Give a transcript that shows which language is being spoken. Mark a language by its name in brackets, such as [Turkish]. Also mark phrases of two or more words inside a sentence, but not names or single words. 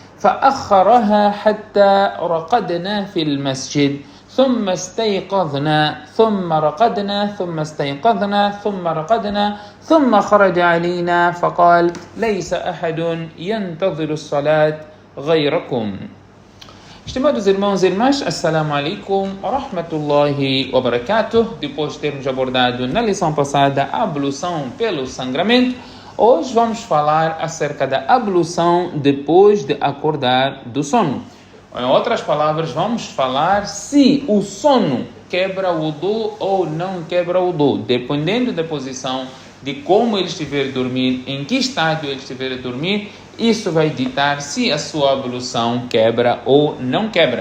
[Arabic] فأخرها حتى رقدنا في المسجد ثم استيقظنا ثم رقدنا ثم استيقظنا ثم رقدنا ثم خرج علينا فقال ليس أحد ينتظر الصلاة غيركم. [Portuguese] Estimados irmãos e irmãs, [Arabic] السلام عليكم ورحمة الله وبركاته. [Portuguese] Depois de termos abordado na lição passada a ablução pelo sangramento, hoje vamos falar acerca da ablução depois de acordar do sono. Em outras palavras, vamos falar se o sono quebra o wudu ou não quebra o wudu, dependendo da posição, de como ele estiver a dormir, em que estado ele estiver a dormir, isso vai ditar se a sua ablução quebra ou não quebra.